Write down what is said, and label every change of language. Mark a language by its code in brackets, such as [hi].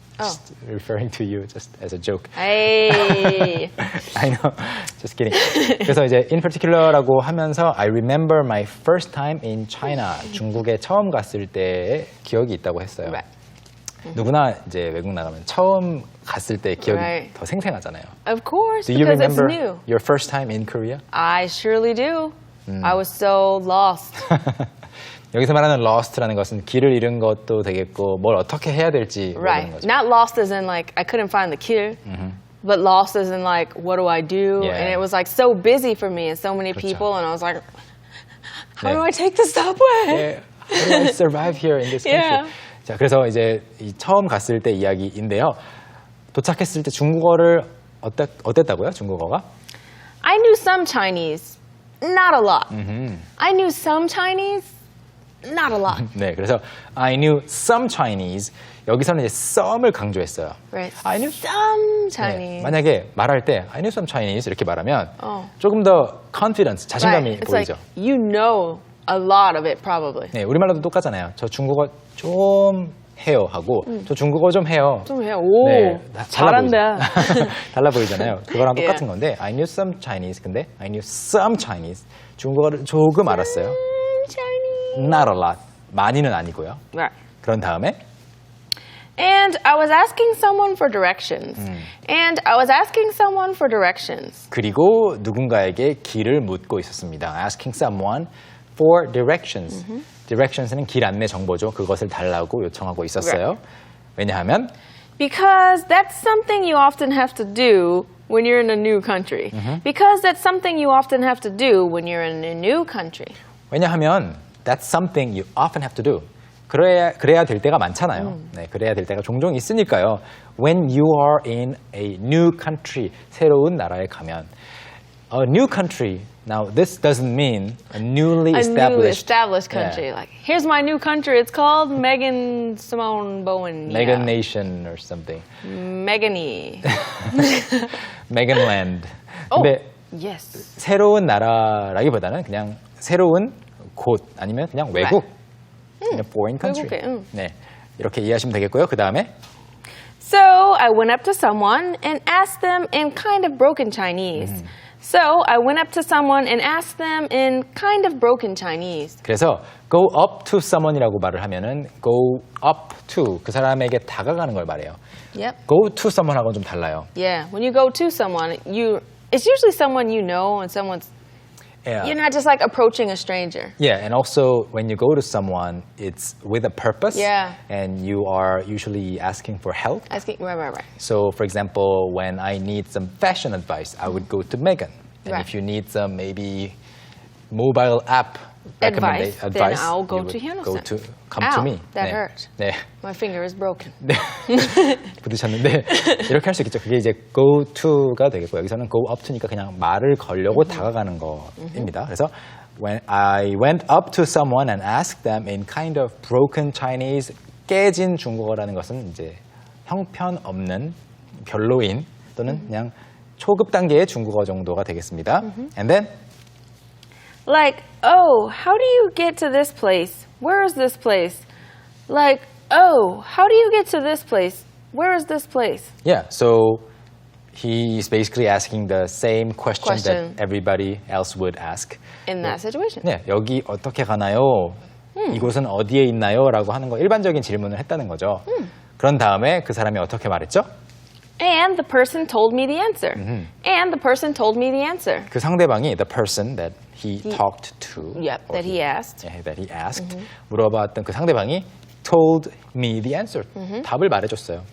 [en] Just referring to you just as a joke. Hey. I know. Just kidding. [ko] 그래서 이제 [en] in particular라고 [ko] 하면서 [en] I remember my first time in China. [ko] 중국에 처음 갔을 때의 기억이 있다고 했어요. [en] Right. [ko] 누구나 이제 외국 나가면 처음 갔을 때 기억이 [en] Right. [ko] 더 생생하잖아요. [en] Of course, Do you because it's remember new. your first time in Korea? I surely do. I was so lost. [ko] 여기서 말하는 lost라는 것은 길을 잃은 것도 되겠고 뭘 어떻게 해야 될지 모르는 [en] Right. [ko] 거죠. [en] Not lost as in like I couldn't find the kid, but lost as in like what do I do? Yeah. And it was like so busy for me and so many [ko] 그렇죠. [en] people, and I was like, how [ko] 네. [en] do I take the subway? [ko] 네, [en] how do I survive here in this country? Yeah. [ko] 자, 그래서 이제 이 처음 갔을 때 이야기인데요. 도착했을 때 중국어를 어땠다고요? 중국어가? [en] I knew some Chinese, not a lot. I knew some Chinese, not a lot. [ko] 네, 그래서 [en] I knew some Chinese. [ko] 여기서는 이제 some을 강조했어요. [en] Right. I knew some Chinese. [ko] 만약에 말할 때 [en] I knew some Chinese [ko] 이렇게 말하면 조금 더 confidence, 자신감이 [en] Right. It's [ko] 보이죠. [en] like you know a lot of it probably. [ko] 네, 우리말로도 똑같잖아요. 저 중국어 좀 해요 하고 저 중국어 좀 해요. 좀 해요. 오, 네, 잘한다. 달라 보이잖아요. 그거랑 [en] Yeah. [ko] 똑같은 건데 [en] I knew some Chinese [ko] 근데 I knew some Chinese 중국어를 조금 알았어요. [en] Chinese. Not a lot. [ko] 많이는 아니고요. [en] Right. [ko] 그런 다음에 [en] And I was asking someone for directions. And I was asking someone for directions. [ko] 그리고 누군가에게 길을 묻고 있었습니다. [en] Asking someone for directions. [ko] Directions는 길 안내 정보죠. 그것을 달라고 요청하고 있었어요. 왜냐하면 [en] Because that's something you often have to do when you're in a new country. Because that's something you often have to do when you're in a new country. [ko] 왜냐하면 [en] that's something you often have to do. 그래야 될 때가 많잖아요. 네, 그래야 될 때가 종종 있으니까요. When you are in a new country, [ko] 새로운 나라에 가면 [en] a new country. Now this doesn't mean a newly established country. Yeah. Like, here's my new country. It's called Megan Simone Bowen. Megan Nation or something. Megany. Megan Land. Oh, [ko] 근데 [en] yes. [ko] 새로운 나라라기보다는 그냥 새로운 곳 아니면 그냥 외국, 그냥 foreign country. 외국에, 네, 이렇게 이해하시면 되겠고요. 그 다음에 [en] So I went up to someone and asked them in kind of broken Chinese. So I went up to someone and asked them in kind of broken Chinese. [ko] 그래서 [en] go up to someone [ko] 이라고 말을 하면은 go up to 그 사람에게 다가가는 걸 말해요. [en] Yep. go to someone [ko] 하고는 좀 달라요. [en] Yeah. When you go to someone, it's usually someone you know and you're not just like approaching a stranger. Yeah, and also when you go to someone, it's with a purpose. Yeah. And you are usually asking for help. Right. So, for example, when I need some fashion advice, I would go to Megan. And Right. if you need some maybe mobile app Advice, then advice, I'll go you would to Hyun-soo. come Ow, to me. that [ko] 네. [en] hurt. [ko] 네. [en] My finger is broken. [ko] 네. 부딪혔는데 이렇게 할 수 있겠죠. 그게 이제 go to가 되겠고 여기서는 go up to니까 그냥 말을 걸려고 다가가는 거입니다. 그래서 [en] when I went up to someone and asked them in kind of broken Chinese, [ko] 깨진 중국어라는 것은 이제 형편없는 별로인 또는 그냥 초급 단계의 중국어 정도가 되겠습니다. [en] And then Like, oh, how do you get to this place? Where is this place? Like, oh, how do you get to this place? Where is this place? yeah, so he's basically asking the same question Question. that everybody else would ask. In that situation. [ko] 네, 여기 어떻게 가나요? 이곳은 어디에 있나요? 라고 하는 거 일반적인 질문을 했다는 거죠. 그런 다음에 그 사람이 어떻게 말했죠? [en] And the person told me the answer. And the person told me the answer. [ko] 그 상대방이 [en] the person that he talked to, Yep, or that he asked. [ko] 네, [en] that he asked, [ko] 물어봤던 그 상대방이 [en] told me the answer, [ko] 답을 말해줬어요.